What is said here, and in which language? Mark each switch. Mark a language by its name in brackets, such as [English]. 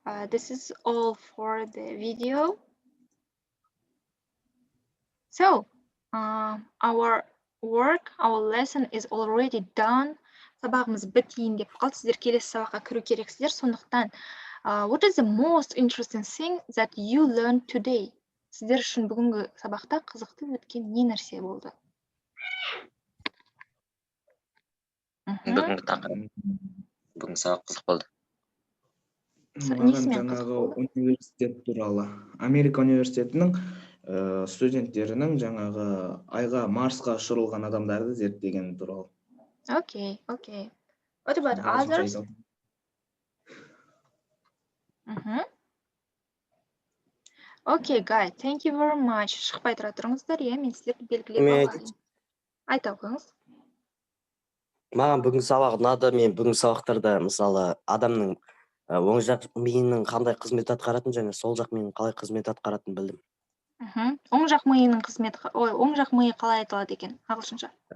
[English] This is all for the video. So, our lesson is already done. [Kazakh] Сабағымыз бітейін деп қалды. Сіздер келесі сабаққа кіру керексіздер. Сондықтан, [English] what is the most interesting thing that you learned today? [Kazakh] Сіздер үшін бүгінгі сабақта қызықты өткен не нәрсе болды? Бүгінгі сабақ қызық болды. Маған жаңағы университет туралы. Америка университетінің студенттерінің жаңағы айға, Марсқа ұшырылған адамдарды зерттеген туралы. [English] Okay. What about others? Okay, guys, thank you very much. [Kazakh] Шықпай тұра тұрыңыздар, мен сіздерді белгілеп алайын. Айта оқыңыз. Маған бүгінгі сабақ ұнады. Мен бүгінгі сабақтарда мысалы адамның оң жақ миының қандай қызмет атқаратын және сол жақ миының қалай қызмет атқаратын білдім. Оң жақ миының қызметі, оң жақ миы қалай айтылады екен ағылшынша?